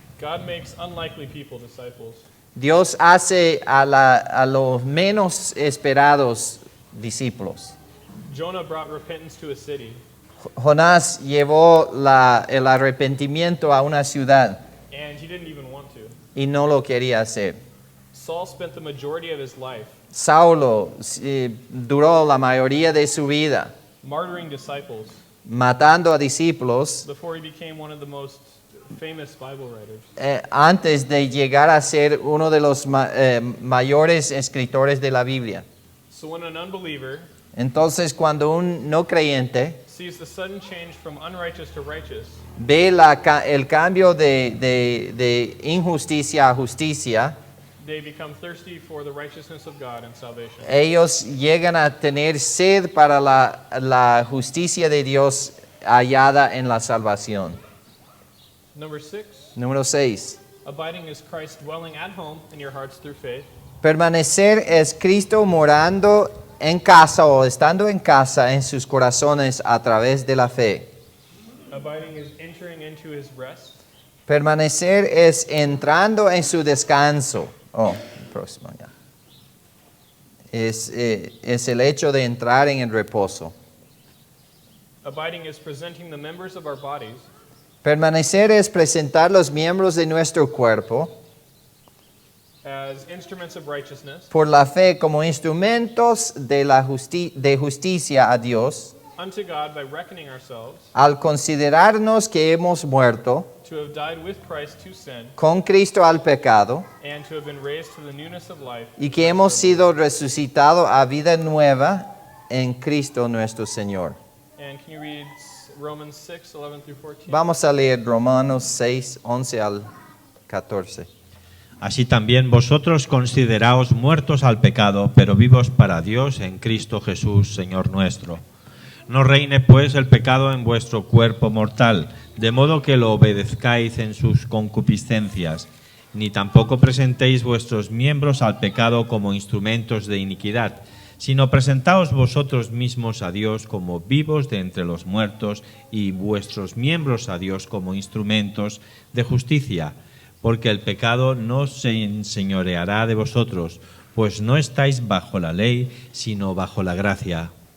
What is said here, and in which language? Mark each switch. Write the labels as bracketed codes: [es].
[en] God makes unlikely people disciples. [es] Dios hace a los menos esperados discípulos. [en] Jonah brought repentance to a city, [es] Jonás llevó el arrepentimiento a una ciudad [en] and he didn't even want to. [es] y no lo quería hacer. [en] Saul spent the majority of his life [es] Saulo duró la mayoría de su vida [en] martyring disciples [es] matando a discípulos [en] before he became one of the most famous Bible writers. [es] antes de llegar a ser uno de los mayores escritores de la Biblia. [en] So when an unbeliever [es] Entonces, cuando un no creyente [en] sees the sudden change from unrighteous to righteous, [es] ve el cambio de injusticia a justicia, [en] they become thirsty for the righteousness of God and salvation. [es] ellos llegan a tener sed para la justicia de Dios hallada en la salvación. [en] Number 6, [es] Número 6. [en] abiding is Christ dwelling at home in your hearts through faith. [es] Permanecer es Cristo morando en casa o estando en casa en sus corazones a través de la fe. [en] Abiding is entering into his rest. [es] Permanecer es entrando en su descanso. Próximo ya. Es el hecho de entrar en el reposo. [en] Abiding is presenting the members of our bodies [es] Permanecer es presentar los miembros de nuestro cuerpo [en] as instruments of righteousness [es] por la fe como instrumentos de justicia a Dios, [en] unto God by reckoning ourselves [es] al considerarnos que hemos muerto [en] to have died with Christ to sin [es] con Cristo al pecado [en] and to have been raised to the newness of life. [es] y que hemos sido resucitados a vida nueva en Cristo nuestro Señor. [en] And can you read Romans 6, 11 through 14? [es] Vamos a leer Romanos 6, 11 al 14. Así también vosotros consideraos muertos al pecado, pero vivos para Dios en Cristo Jesús, Señor nuestro. No reine pues el pecado en vuestro cuerpo mortal, de modo que lo obedezcáis en sus concupiscencias, ni tampoco presentéis vuestros miembros al pecado como instrumentos de iniquidad, sino presentaos vosotros mismos a Dios como vivos de entre los muertos y vuestros miembros a Dios como instrumentos de justicia, porque el pecado no se enseñoreará de vosotros, pues no estáis bajo la ley, sino bajo la gracia.